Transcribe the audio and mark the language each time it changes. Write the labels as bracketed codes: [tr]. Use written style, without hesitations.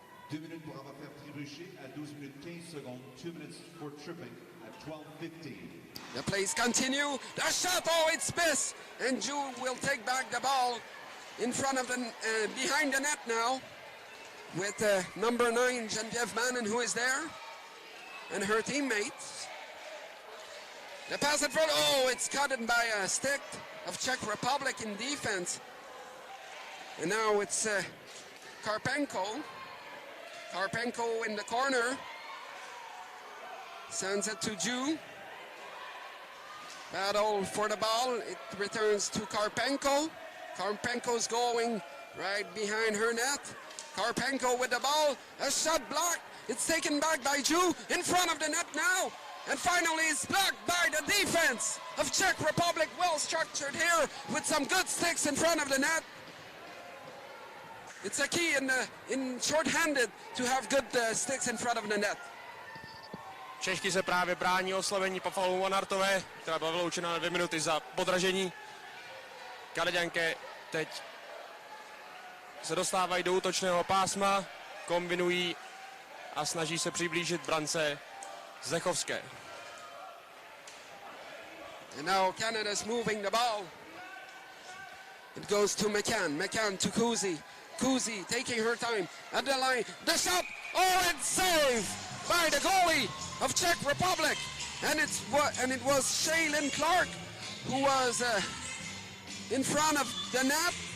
[fr] 2 minutes pour avoir fait trébucher à 12 minutes 15 secondes. [en] 2 minutes for tripping at 12:15. The plays continue. The shot, oh, it's missed. And Ju will take back the ball in front of the, behind the net now with number 9, Geneviève Manon, who is there, and her teammates. The pass in front, oh, it's cut in by a stick of Czech Republic in defense. And now it's Karpenko. Karpenko in the corner. Sends it to Ju. Battle for the ball. It returns to Karpenko. Karpenko's going right behind her net. Karpenko with the ball. A shot blocked. It's taken back by Drew in front of the net now. And finally it's blocked by the defense of Czech Republic. Well structured here with some good sticks in front of the net. It's a key in short-handed to have good sticks in front of the net. [cs] Češky se právě brání oslavení po faulu Vanartové, která byla vyloučena na 2 minuty za podražení. Kanaďanky teď se dostávají do útočného pásma, kombinují a snaží se přiblížit brance Zdechovské. [en] And now Canada's moving the ball. It goes to McCann. McCann to Kuzi. Kuzi taking her time at the line. The shot. Oh, it's saved by the goalie of Czech Republic. And it was Shaylin Clark who was in front of the net.